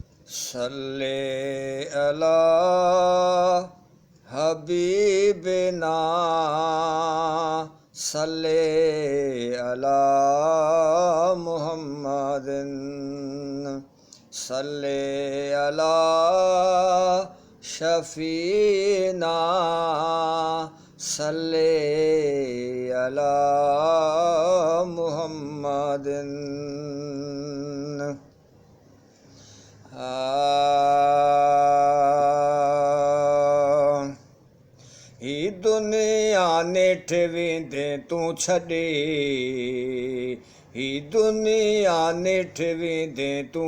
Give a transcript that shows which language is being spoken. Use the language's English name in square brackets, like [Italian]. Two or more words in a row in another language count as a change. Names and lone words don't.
[Arabic] صلِّ على حبيبنا صلِّ على محمدٍ صلِّ على شفيعنا صلِّ على محمدٍ. [Sindhi] ही दुनिया नेठ वेंदे तूं छॾे ही दुनिया नेठ वेंदे तूं